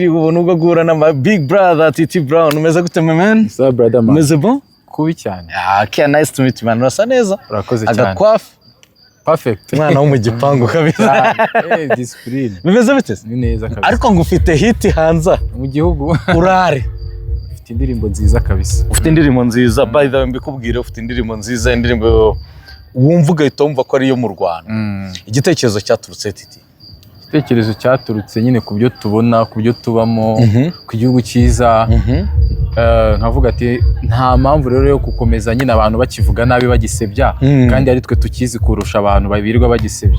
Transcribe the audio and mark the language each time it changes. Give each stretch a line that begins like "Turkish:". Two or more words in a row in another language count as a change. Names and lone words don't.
Kinyarwanda: Ubu nubwo guhura na Big Brother Titi Brown umeze gute man?
English: So brother man.
Kinyarwanda: Umeze bon? Kubi cyane.
English: Okay, nice to meet you man.
Kinyarwanda: Urasa neza? Urakoze cyane. Agakwafu. Perfect. Mwana wo mu gipangu kabisa. Discipline. Bimeze bite? Ni neza kabisa. Ariko ngo ufite hit hanza mu gihugu. Urare. Ufite indirimbo nziza kabisa. Ufite indirimbo nziza.
English: By the way
Kinyarwanda: mbikubwire ufite indirimbo nziza, indirimbo wumva ugahita wumva ko ari yo mu Rwanda. Igitekerezo cyaturutse Titi. Igitekerezo cyaturutse nyine ku byo tubona, ku byo tubamo, ku gihugu cyiza. Nkavuga ati nta mpamvu rero yo gukomeza nyine abantu bakivuga nabi bagisebya kandi ari twe tukizi kurusha abantu babirirwa bagisebya.